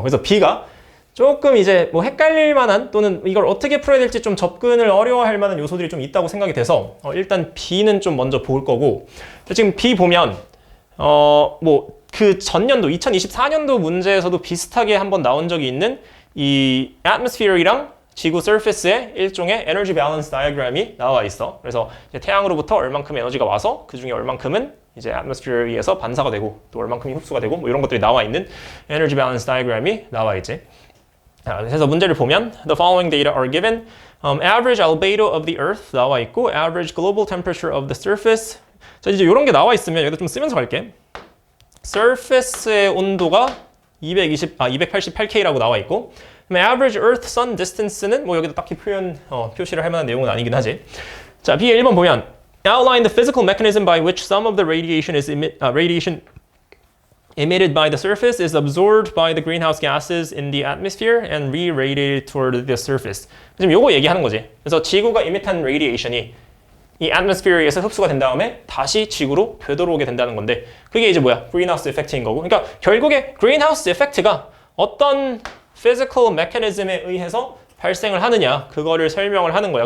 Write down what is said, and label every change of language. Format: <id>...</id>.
<ko>그래서 B가 조금 이제 뭐 헷갈릴 만한, 또는 이걸 어떻게 풀어야 될지 좀 접근을 어려워할 만한 요소들이 좀 있다고 생각이 돼서 일단 B는 좀 먼저 볼 거고, 지금 B 보면 뭐 그 전년도 2024년도 문제에서도 비슷하게 한번 나온 적이 있는 이 atmosphere이랑 지구 surface의 일종의 에너지 밸런스 다이어그램이 나와 있어. 그래서 이제 태양으로부터 얼만큼의 에너지가 와서 그 중에 얼만큼은 이제 atmosphere에 의해서 반사가 되고 또 얼만큼이 흡수가 되고 뭐 이런 것들이 나와 있는 에너지 밸런스 다이어그램이 나와 있지. 그래서 문제를 보면</ko> <en>the following data are given. Average albedo of the earth</en> <ko>나와 있고</ko> <en>average global temperature of the surface.</en> <ko>자, 이제 이런 게 나와 있으면 여기다 좀 쓰면서 갈게. surface의 온도가 288K라고 나와 있고, average earth sun distance는 뭐 여기다 딱히 표시를 할 만한 내용은 아니긴 하지. 자, B의 1번 보면</ko> <en>outline the physical mechanism by which some of the radiation emitted by the surface is absorbed by the greenhouse gases in the atmosphere and re-radiated toward the surface.</en> <ko>지금 요거 얘기하는 거지. 그래서 지구가 emit한 radiation이 이 atmosphere에서 흡수가 된 다음에 다시 지구로 되돌아오게 된다는 건데 그게 이제 뭐야? greenhouse effect인 거고. 그러니까 결국에 greenhouse effect가 어떤 physical mechanism에 의해서 발생을 하느냐 그거를 설명을 하는 거야.</ko>